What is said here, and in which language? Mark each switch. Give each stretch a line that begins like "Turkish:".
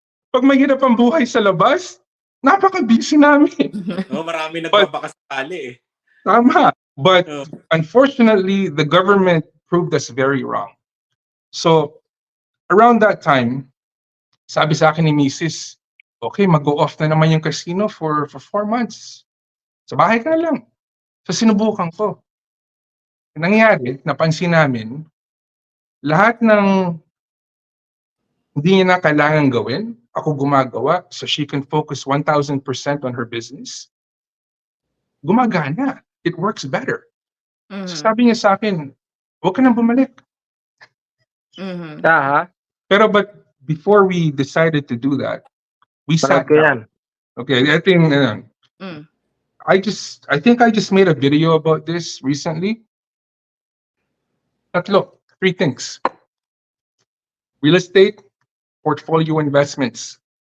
Filipino: Pag mahirap ang buhay sa labas, napaka-busy namin. Marami nagbabakasakali eh. Tama.
English: But unfortunately, the government proved us very wrong.
Filipino: So,
English: around that time,
Filipino: sabi sa akin ni Mrs., okay, mag-go off na naman yung casino
English: for 4 months.
Filipino: Sa bahay ka na lang. So, sinubukan ko. Nangyari, napansin namin, lahat ng hindi niya na kailangan gawin, ako gumagawa
English: so she can focus 1,000% on her business.
Filipino: Gumagana.
English: It works better.
Filipino: So sabi niya sa akin, huwag ka nang bumalik. Pero
English: but before we decided to do that, we sat down. Okay, I think I think I just made a video about this recently. 3 things. Real estate, portfolio investments.